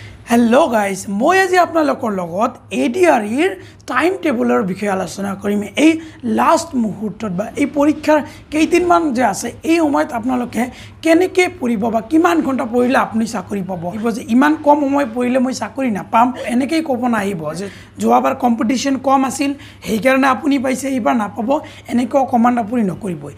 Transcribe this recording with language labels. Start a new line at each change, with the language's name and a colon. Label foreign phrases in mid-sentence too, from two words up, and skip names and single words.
English: hello guys
Assamese: মই আজি আপোনালোকৰ লগত এডিআৰইৰ টাইম টেবুলৰ বিষয় আলোচনা কৰিম। এই লাস্ট মুহূৰ্তত বা এই পৰীক্ষাৰ কেইদিনমান যে আছে এই সময়ত আপোনালোকে কেনেকৈ পঢ়িব বা কিমান ঘণ্টা পঢ়িলে আপুনি চাকৰি পাব। যে ইমান কম সময় পঢ়িলে মই চাকৰি নাপাম এনেকৈ ক'ব নাহিব যে যোৱাবাৰ কম্পিটিশ্যন কম আছিল সেইকাৰণে আপুনি পাইছে এইবাৰ নাপাব এনেকৈ কমাণ্ড আপুনি নকৰিবই।